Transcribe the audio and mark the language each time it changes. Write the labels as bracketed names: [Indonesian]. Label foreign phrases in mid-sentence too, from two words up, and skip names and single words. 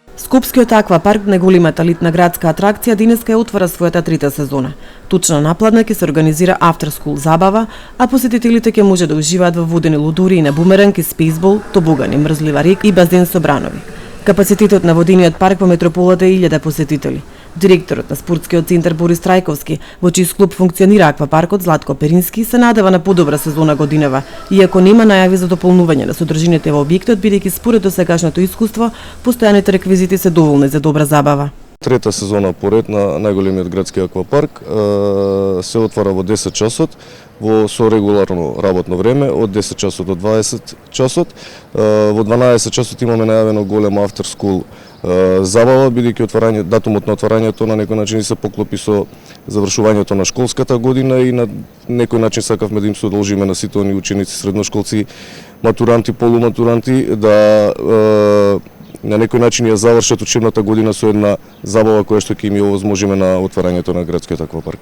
[Macedonian] Скопскиот аквапарк, најголемата елитна градска атракција, денеска ја отвара својата трета сезона. Тучна напладна ќе се организира [English] after school [Macedonian] забава, а посетителите ќе може да уживаат во водени лудури на бумеранг и спейсбол, тобогани, мрзлива река и базен со бранови. Капацитетот на водениот парк во метрополата е 1000 посетители. Директорот на спортскиот центар Борис Трајковски, во чиј клуб функционира аквапаркот, Златко Перински, се надева на подобра сезона годинава, иако нема најави за дополнување на содржините во објектот, бидејќи според досегашното искуство, постојаните реквизити се доволни за добра забава. Трета сезона поред на најголемиот градски аквапарк се отвара во 10 часот, со регуларно работно време од 10 часот до 20 часот. Во 12 часот имаме најавено голема [English] after school [Macedonian] забава, бидејќи датумот на отварањето на некој начин се поклопи со завршувањето на школската година и на некој начин сакавме да им се одолжиме на сите они ученици, средношколци, матуранти, полуматуранти да на некој начин ја завршат учебната година со една забава која што ќе им ја овозможиме на отварањето на градскиот аквапарк.